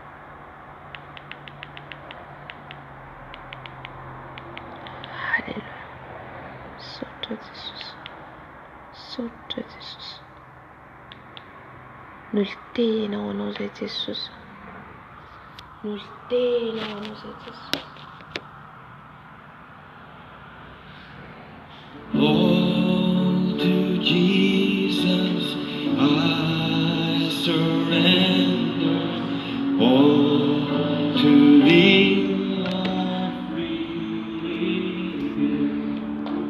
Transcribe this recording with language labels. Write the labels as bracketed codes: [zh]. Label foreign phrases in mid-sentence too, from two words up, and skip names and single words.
[mg] Alléluia. Sotra Jesosy. Sotra Jesosy. Nolitenao anao zay Jesosy. Nolitenao anao zay Jesosy. [en] All to Jesus I surrender. All to Thee I freely.